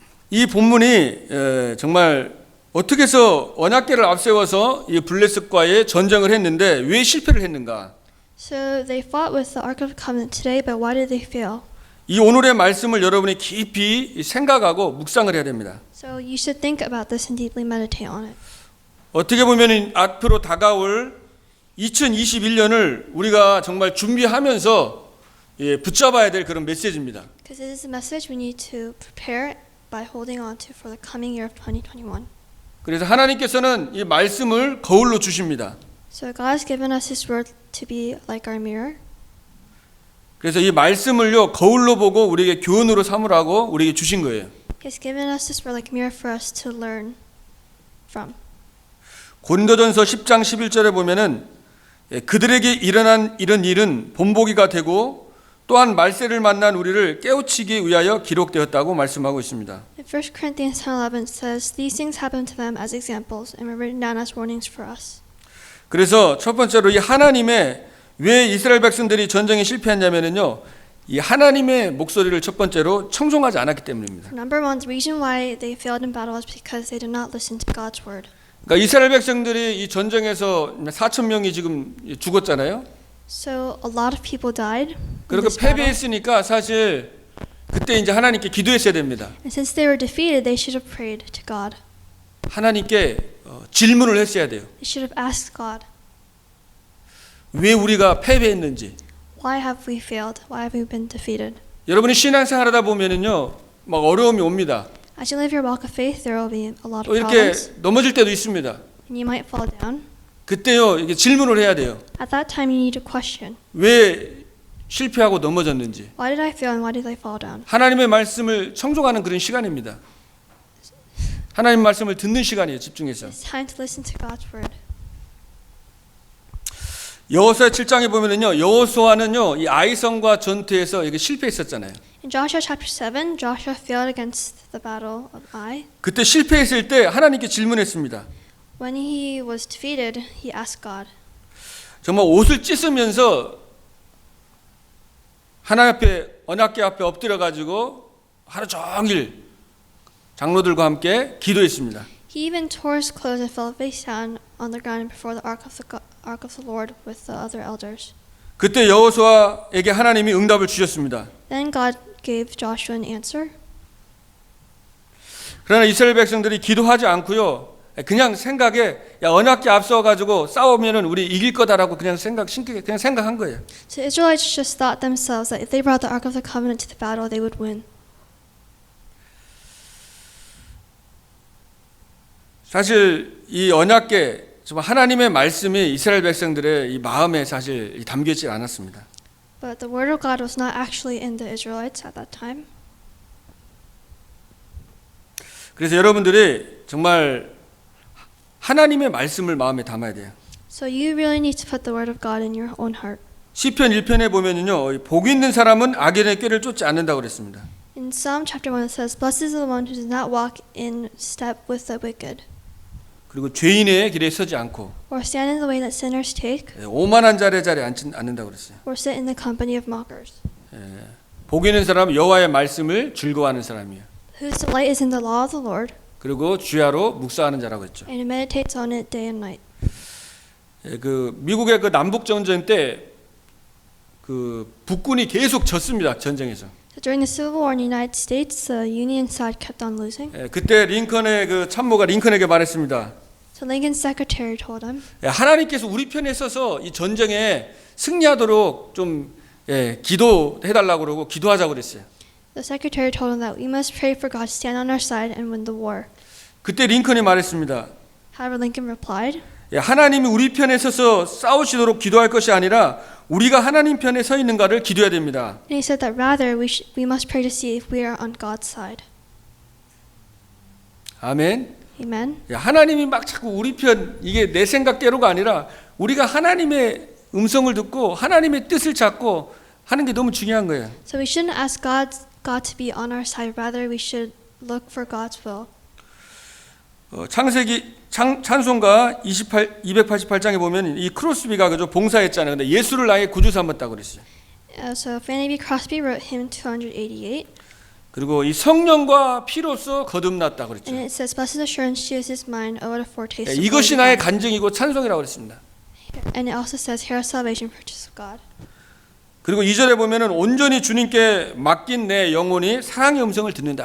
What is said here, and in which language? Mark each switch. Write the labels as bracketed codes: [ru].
[ko] 이 본문이 정말 어떻게 해서 언약궤를 앞세워서 이 블레셋과의 전쟁을 했는데 왜 실패를 했는가? [en] So they fought with the Ark of the Covenant today, but why did they fail? [ko] 이 오늘의 말씀을 여러분이 깊이 생각하고 묵상을 해야 됩니다. [en] So you should think about this and deeply meditate on it. [ko] 어떻게 보면 앞으로 다가올 2021년을 우리가 정말 준비하면서 붙잡아야 될 그런 메시지입니다. [en] Because it is a message we need to prepare by holding on to for the coming year of 2021. [ko] 그래서 하나님께서는 이 말씀을 거울로 주십니다. [en] So God has given us His word to be like our mirror. [ko] 그래서 이 말씀을요 거울로 보고 우리에게 교훈으로 삼으라고 우리에게 주신 거예요. [en] He has given us His word like a mirror for us to learn from. [ko] 고린도전서 10장 11절에 보면은 그들에게 일어난 이런 일은 본보기가 되고 또한 말세를 만난 우리를 깨우치기 위하여 기록되었다고 말씀하고 있습니다. [en] In 1 Corinthians 10:11 says, "These things happened to them as examples and were written down as warnings for us." [ko] 그래서 첫 번째로 이 하나님의 왜 이스라엘 백성들이 전쟁에 실패했냐면요, 이 하나님의 목소리를 첫 번째로 청종하지 않았기 때문입니다. [en] Number one, the reason why they failed in battle is because they did not listen to God's word. [ko] 그러니까 이스라엘 백성들이 이 전쟁에서 4천 명이 지금 죽었잖아요. [en] So a lot of people died. in [ko] 그리고 [en] this battle. [ko] 패배했으니까 사실 그때 이제 하나님께 기도했어야 됩니다. [en] And since they were defeated, they should have prayed to God. [ko] 하나님께 질문을 했어야 돼요. [en] They should have asked God, [ko] 왜 우리가 패배했는지. [en] why have we failed? Why have we been defeated? [ko] 여러분이 신앙생활하다 보면은요, 막 어려움이 옵니다. [en] As you live your walk of faith, there will be a lot [ko] 또 [en] of [ko] 이렇게 [en] problems, [ko] 넘어질 때도 있습니다. [en] and you might fall down. [ko] 그때요, 이게 질문을 해야 돼요. [en] At that time, you need to question, [ko] 왜 실패하고 넘어졌는지. [en] why did I fail and why did I fall down? [ko] 하나님의 말씀을 청종하는 그런 시간입니다. 하나님 말씀을 듣는 시간이에요. 집중해서. [en] It's time to listen to God's word. [ko] 여호수아 7장에 보면은요, 여호수아는요, 이 아이성과 전투에서 이게 실패했었잖아요. [en] In Joshua chapter 7, Joshua failed against the battle of Ai. [ko] 그때 실패했을 때 하나님께 질문했습니다. [en] When he was defeated, he asked God. [ko] 정말 옷을 찢으면서 하나님 앞에, 언약궤 앞에 엎드려 가지고 하루 종일 장로들과 함께 기도했습니다. [en] He even tore his clothes and fell face down on the ground before the ark of the Lord with the other elders. [ko] 그때 여호수아에게 하나님이 응답을 주셨습니다. [en] Then God gave Joshua an answer. [ko] 그러나 이스라엘 백성들이 기도하지 않고요, 그냥 생각에 야 언약궤 앞서 가지고 싸우면은 우리 이길 거다라고 그냥 생각한 거예요. [en] So the Israelites just thought themselves that if they brought the ark of the covenant to the battle, they would win. [ko] 사실 이 언약궤, 정말 하나님의 말씀이 이스라엘 백성들의 이 마음에 사실 담겨있지 않았습니다. [en] But the word of God was not actually in the Israelites at that time. [ko] 그래서 여러분들이 정말 하나님의 말씀을 마음에 담아야 돼요. [en] So you really need to put the word of God in your own heart. [ko] 시편 1편에 보면은요, 복 있는 사람은 악인의 꾀를 쫓지 않는다고 그랬습니다. [en] In Psalm chapter 1 it says, "Blessed is the one who does not walk in step with the wicked, [ko] 그리고 죄인의 길에 서지 않고 [en] or stand in the way that sinners take, [ko] 오만한 자의 자리에 앉지 않는다고 그랬어요. [en] or sit in the company of mockers. [ko] 복 있는 사람은 여호와의 말씀을 즐거워하는 사람이에요. [en] Whose delight is in the law of the Lord, [ko] 그리고 주야로 묵상하는 자라고 했죠. [en] and who meditates on it day and night." [ko] 그 미국의 그 남북 전쟁 때 그 북군이 계속 졌습니다. 전쟁에서. [en] So during the Civil War in the United States, the Union side kept on losing. [ko] 그때 링컨의 그 참모가 링컨에게 말했습니다. [en] So Lincoln's secretary told him, [ko] 하나님께서 우리 편에 서서 이 전쟁에 승리하도록 좀 기도해달라고 그러고 기도하자고 그랬어요. [en] the secretary told him that we must pray for God to stand on our side and win the war. [ko] 그때 링컨이 말했습니다. [en] However, Lincoln replied, [ko] 하나님이 우리 편에 서서 싸우시도록 기도할 것이 아니라 우리가 하나님 편에 서 있는가를 기도해야 됩니다. [en] and he said that rather we must pray to see if we are on God's side. [ko] 아멘. [en] Amen. [ko] 하나님이 막 자꾸 우리 편, 이게 내 생각대로가 아니라 우리가 하나님의 음성을 듣고 하나님의 뜻을 찾고 하는 게 너무 중요한 거예요. [en] So we shouldn't ask God to be on our side. Rather, we should look for God's will. [ko] 창세기 찬송가 288장에 보면 이 크로스비가 그저 봉사했잖아요. 근데 예수를 나의 구주 삼았다고 그랬어요. [en] So Fanny B. Crosby wrote hymn 288, [ko] 그리고 이 성령과 피로써 거듭났다 그랬죠. [en] and it says, "Blessed assurance, Jesus is mine. Oh, what a foretaste of glory [ko] 이것이 나의 [en] divine." [ko] 간증이고 찬송이라고 그랬습니다. [en] And it also says, "Here is salvation, purchase of God." [ko] 그리고 2절에 보면은 온전히 주님께 맡긴 내 영혼이 사랑의 음성을 듣는다